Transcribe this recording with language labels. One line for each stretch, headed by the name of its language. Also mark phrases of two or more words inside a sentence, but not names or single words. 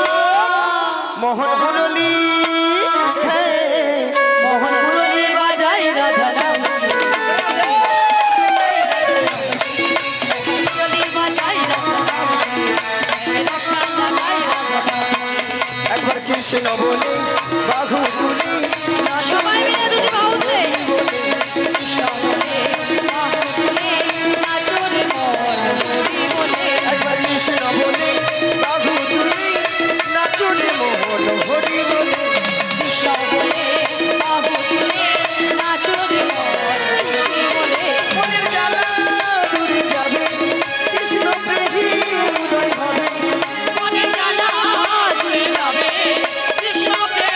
Hindi: मोहन मुरली है, मोहन मुरली बजाई राधा नाम की। चली बजाई राधा नाम की, मैं रसना लगाई राधा नाम की।
Bangla: এক বার কৃষ্ণ বলে বাঘু তুলে, সবাই মিলে দুটি বাহু তুলে শহরে বাহু তুলে নাচো রে মন হরি বলে। এক বার কৃষ্ণ বলে বাঘু তুলে, নাচো রে মোহন হরি বলে। শহরে বাহু তুলে নাচো রে মন হরি বলে। মনের জ্বালা দূরে যাবে, কৃষ্ণ প্রেমী উদয় হবে। মনের জ্বালা দূরে যাবে, কৃষ্ণ